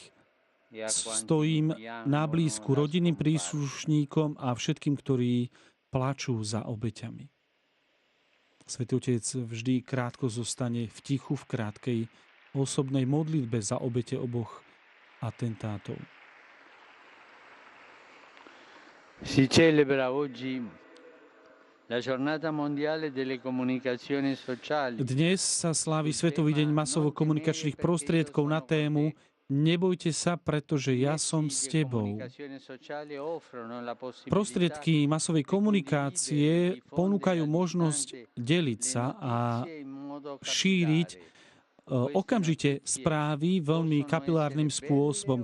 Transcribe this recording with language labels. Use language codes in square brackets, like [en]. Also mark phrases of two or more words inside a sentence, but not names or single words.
[sk] Stojím na blízku rodinným príslušníkom a všetkým, ktorí plačú za obeťami. Svätý Otec vždy krátko zostane v tichu v krátkej osobnej modlitbe za obete oboch atentátov. [it] Si celebra oggi la giornata mondiale delle comunicazioni sociali. [sk] Dnes sa slávi Svetový deň masovo-komunikačných prostriedkov na tému Nebojte sa, pretože ja som s tebou. Prostriedky masovej komunikácie ponúkajú možnosť deliť sa a šíriť okamžite správy veľmi kapilárnym spôsobom.